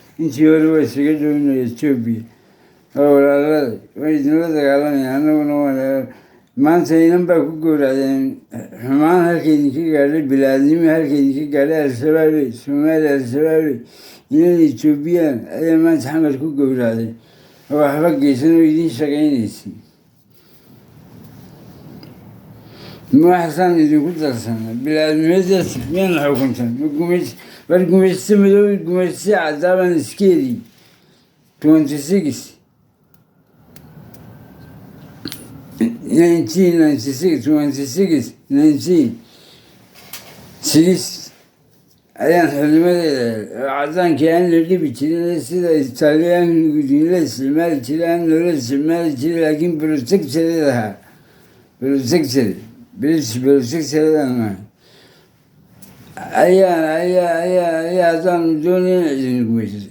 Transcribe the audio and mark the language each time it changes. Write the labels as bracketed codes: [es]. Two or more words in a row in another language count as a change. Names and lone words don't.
[so] Intii hore waa isaga dhownay Ethiopia. Waa walaalada, way idinla dagaalamayaan, annaguna waa la-, maanta inan baa ku gowracdeen, xumaan halkay idinka gaadhay, bilaadnimo halkay idinka gaadhay, Al-Shabaabey, Soomaali Al-Shabaabey, inan Ethiopian ayaa maanta xamar ku gowracday. Oo waxba geysan oo idin shaqaynaysay. Ma waxaasaan idinku darsanaa. Bilaadnimadaas miyaan la xukuntan? Ma gumays-, war gumayste madow, gumayste caddaa baan iska heli. twenty-six, nineteen ninety-six, twenty-six, nineteen, six. Ayaan xornimadeeda helay. Oo cadaankii aan la dhibi jirin, sida Italian gudiin la isticmaali jiray, aan loola isticmaali jirin, laakiin protectorate ahaa. Protectorate. [en] British protectorate [so] aan ahay. Ayaa, ayaa, ayaa, ayaa haddaan doonayna idin gumaysato.